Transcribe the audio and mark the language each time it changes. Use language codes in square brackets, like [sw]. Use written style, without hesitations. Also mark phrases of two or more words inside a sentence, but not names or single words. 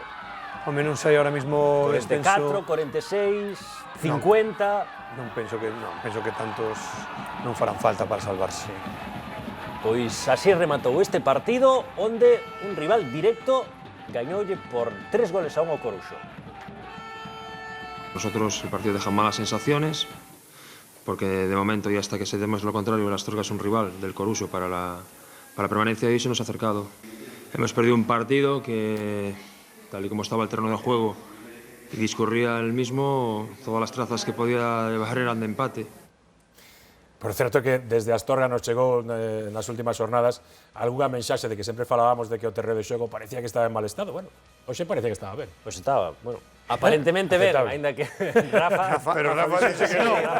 [gl] Home, non sei [es] ahora mismo... [gl] 44, 46, 50... Non penso que tantos non farán falta para salvarse. Pois así rematou este partido, onde un rival directo gañoulle por 3-1 ao Coruxo. [es] Nosotros el partido deja malas sensaciones, porque de momento y hasta que se demos lo contrario, el Astorga es un rival del Coruxo para la permanencia y se nos ha acercado. Hemos perdido un partido que, tal y como estaba el terreno de juego y discurría el mismo, todas las trazas que podía bajar eran de empate. [gl] Por certo que desde Astorga nos chegou nas últimas jornadas algunha mensaxe de que sempre falábamos de que o terreo de xogo parecía que estaba en mal estado. Bueno, hoxe parece que estaba ben. Pois estaba, bueno, aparentemente ben, aínda que Rafa... [es] Pero Rafa dice que non.